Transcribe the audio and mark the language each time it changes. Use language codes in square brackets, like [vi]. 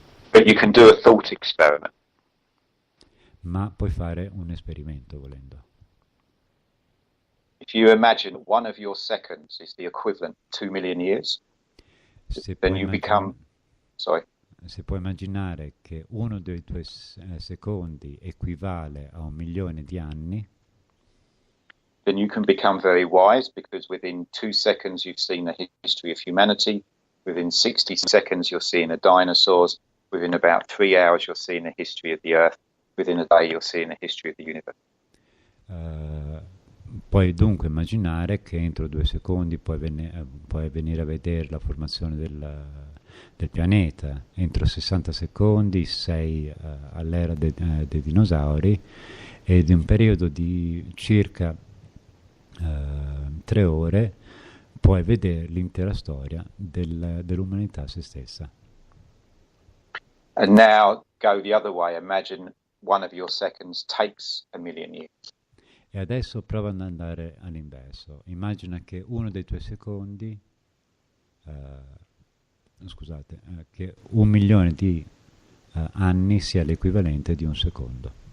[en] But you can do a thought experiment. [it] Ma puoi fare un esperimento volendo. [en] if you imagine one of your seconds is the equivalent of 2 million years, then you become... Sorry. [it] Se puoi immaginare che uno dei tuoi secondi equivale a 1.000.000 di anni, [en] then you can become very wise, because within 2 seconds you've seen the history of humanity, within 60 seconds you're seeing the dinosaurs, within about 3 hours you're seeing the history of the Earth, within a day you're seeing the history of the universe. [it] Puoi dunque immaginare che entro 2 secondi puoi venire a vedere la formazione del pianeta, entro 60 secondi sei all'era dei dinosauri, ed in un periodo di circa 3 ore puoi vedere l'intera storia dell'umanità se stessa. [en] And now go the other way. Imagine one of your seconds takes 1,000,000 years. [it] E adesso prova ad andare all'inverso. Immagina che uno dei tuoi secondi, che 1.000.000 di anni sia l'equivalente di un secondo.